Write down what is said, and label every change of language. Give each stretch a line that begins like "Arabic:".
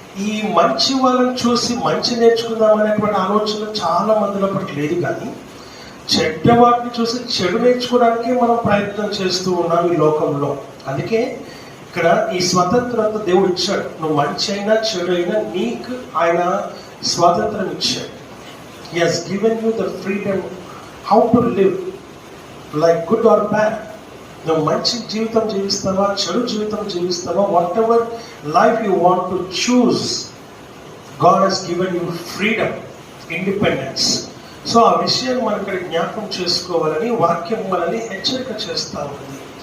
Telugu: ఈ మంచి వాళ్ళని చూసి మంచి నేర్చుకుందాం అనేటువంటి ఆలోచన చాలా మందిలో లేదు. కానీ చెడ్డ వాటిని చూసి చెడు నేర్చుకోవడానికే మనం ప్రయత్నం చేస్తూ ఉన్నాం ఈ లోకంలో. అందుకే ఇక్కడ ఈ స్వతంత్రత దేవుడు ఇచ్చాడు. నువ్వు మంచి అయినా చెడు అయినా నీకు ఆయన స్వాతంత్రం ఇచ్చాడు.
English: He has given you the freedom how to live, like good or bad.
Telugu: నువ్వు మంచి జీవితం జీవిస్తావా, చెడు జీవితం జీవిస్తావా,
English: whatever life you want to choose, God has given you freedom,
Telugu: independence. So ఆ విషయాన్ని మనం ఇక్కడ జ్ఞాపకం చేసుకోవాలని వాక్యం మనల్ని హెచ్చరిక చేస్తూ ఉంది.